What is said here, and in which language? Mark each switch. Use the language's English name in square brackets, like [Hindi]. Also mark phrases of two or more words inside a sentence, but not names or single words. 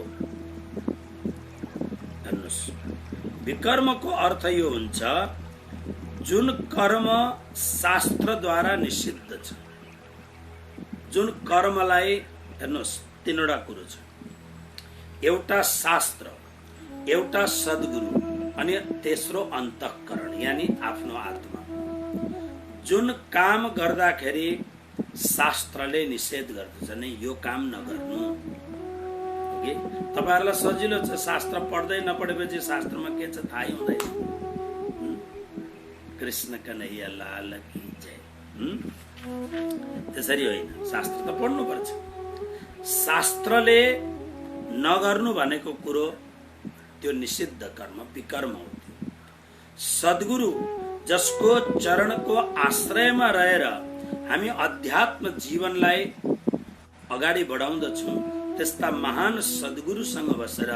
[Nepali] हेर्नुहोस्, विकर्मको अर्थ यो हुन्छ जुन कर्म शास्त्रद्वारा निषिद्ध छ, जुन कर्मलाई, हेर्नुहोस् 3 वटा कुरो छ, एउटा शास्त्र, एउटा सद्गुरु, अनि तेस्रो अन्तःकरण यानी आफ्नो आत्मा। जुन काम गर्दाखेरि शास्त्रले निषेध गर्दछ नि, यो काम नगर्नु। तपाईहरुलाई सजिलो छ, शास्त्र पढ्दै नपढेपछि शास्त्रमा के छ थाहै हुँदैन। [Hindi] कृष्ण कन्हैया लाल की जय। [Nepali] त्यसरी होइन, शास्त्र त पढ्नु पर्छ। शास्त्रले नगर्नु भनेको कुरो त्यो निषिद्ध कर्म विकर्म हो। सद्गुरु जसको चरणको आश्रयमा रहेर हामी अध्यात्म जीवनलाई अगाडि बढाउँदछौँ, त्यस्ता महान सद्गुरुसँग बसेर